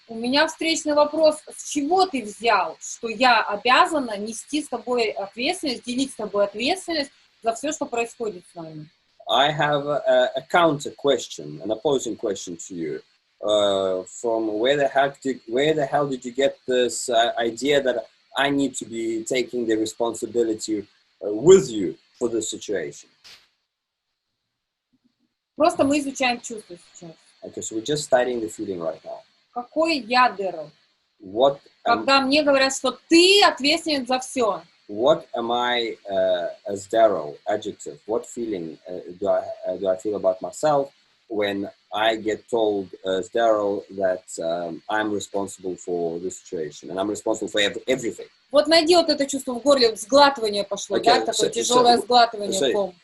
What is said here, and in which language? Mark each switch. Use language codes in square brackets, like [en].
[ru] У меня встречный вопрос: с чего ты взял, что я обязана нести с тобой ответственность, делить с тобой ответственность за все, что происходит с нами? [en] I have a counter question, an opposing question to you. From where the hell did you get this idea that I need to be taking the responsibility with you for the situation? [ru] Просто мы изучаем чувства сейчас. [en] Okay, so we're just studying the feeling right now. [ru] Какой я, Derrell? [en] What [ru] Когда мне говорят, что ты ответственен за все. [en] What am I as Derrell? Adjective. What feeling do I feel about myself when I get told as Derrell that I'm responsible for the situation and I'm responsible for everything? [ru] Вот найди вот это чувство в горле, сглатывание пошло, [en] Okay, [ru] да, такое тяжелое сглатывание, ком.